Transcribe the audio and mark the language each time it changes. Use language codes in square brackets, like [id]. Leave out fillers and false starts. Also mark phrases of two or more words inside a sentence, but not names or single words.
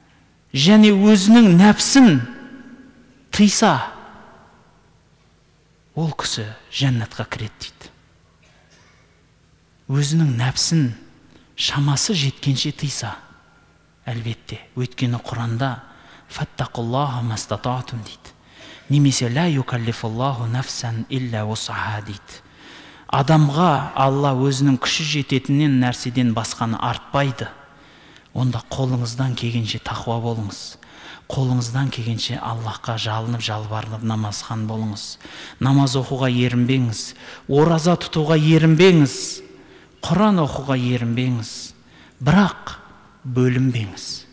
[kk] Және өзінің нәпсін тыйса, ол кісі жәннатқа кіреді дейді. Өзінің нәпсін шамасы жеткенше тыйса, әлбетте, өйткені Құранда [ar] فاتقوا الله ما استطعتم [kk] дейді. Немесе [ar] لا يكلف الله نفسا إلا وسعها [kk] дейді. Адамға Алла өзінің күші жететінен нәрседен басқаны артпайды. Онда қолыңыздан келгенше тақуа болыңыз. Қолыңыздан келгенше Аллахқа жалынып, жалбарынып намазхан болыңыз. Намаз оқуға ерінбеңіз, ораза тұтуға ерінбеңіз, Құран оқуға ерінбеңіз, бірақ бөлінбеңіз.